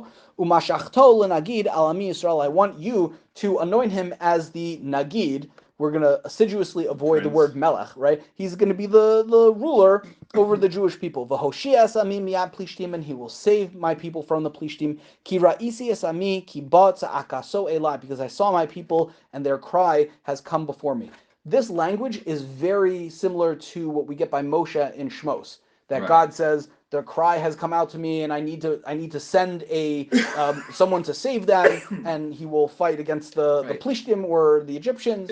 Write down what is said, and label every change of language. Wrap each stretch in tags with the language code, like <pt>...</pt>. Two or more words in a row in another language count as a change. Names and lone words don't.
<he>ומשחתו לנגיד על עמי ישראל.</he> <en>I want you to anoint him as the nagid. We're going to assiduously avoid the word melech, right? He's going to be the ruler over the Jewish people.</en> <he>והושיע את עמי מיד פלשתים,</he> <en>and he will save my people from the plishtim.</en> <he>כי ראיתי את עמי כי באה צעקתו אלי,</he> <en>because I saw my people and their cry has come before me. This language is very similar to what we get by Moshe in Shmos. That God says, their cry has come out to me, and I need to send someone to save them, and he will fight against the Plishtim or the Egyptians.</en>